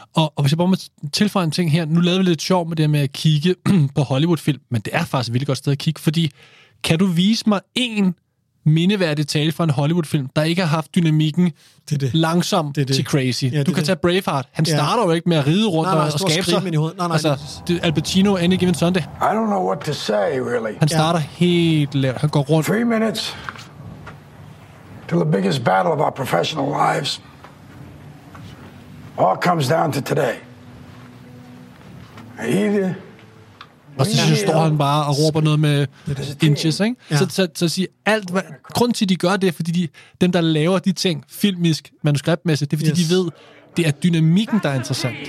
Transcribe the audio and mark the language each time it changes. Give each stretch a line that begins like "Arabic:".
Danish: Og hvis jeg bare må tilføje en ting her, nu lavede vi lidt sjov med det med at kigge på Hollywood-film, men det er faktisk et vildt godt sted at kigge, fordi kan du vise mig en mindeværdig tale fra en Hollywood-film, der ikke har haft dynamikken langsom til crazy? Ja, du kan tage Braveheart. Han starter jo ikke med at ride rundt og skabe sig. Nej, Al Pacino, Any Given Sunday.
English: I don't know what to say, really.
Danish: Han starter helt lavt. Han går rundt.
English: 3 minutes till the biggest battle of our professional lives all comes down to today. Either.
Danish: Og så står han bare og råber noget med inches, ikke? Ja. Så siger alt, grunden til, at de gør det, er, fordi dem, der laver de ting filmisk, manuskriptmæssigt, det er, fordi de ved, det er dynamikken, der er interessant.